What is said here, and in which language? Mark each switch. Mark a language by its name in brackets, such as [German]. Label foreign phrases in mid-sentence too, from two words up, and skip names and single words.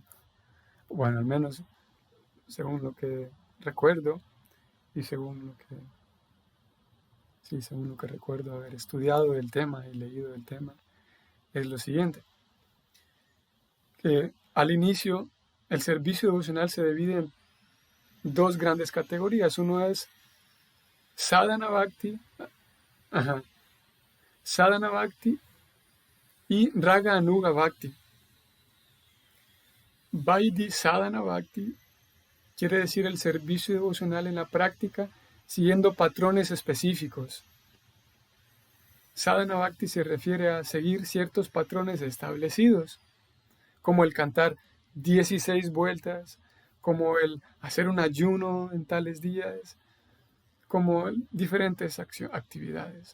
[Spanish] Bueno, al menos según lo que recuerdo y según lo que recuerdo haber estudiado el tema y leído el tema, es lo siguiente. Que al inicio el servicio devocional se divide en dos grandes categorías. Uno es [Sanskrit] साधन भक्ति, साधन भक्ति [Spanish] y [Sanskrit] राग अनुग भक्ति. वैधी साधन भक्ति [Spanish] quiere decir el servicio devocional en la práctica siguiendo patrones específicos. [Sanskrit] साधन भक्ति [Spanish] se refiere a seguir ciertos patrones establecidos, como el cantar 16 vueltas, como el hacer un ayuno en tales días, como diferentes actividades.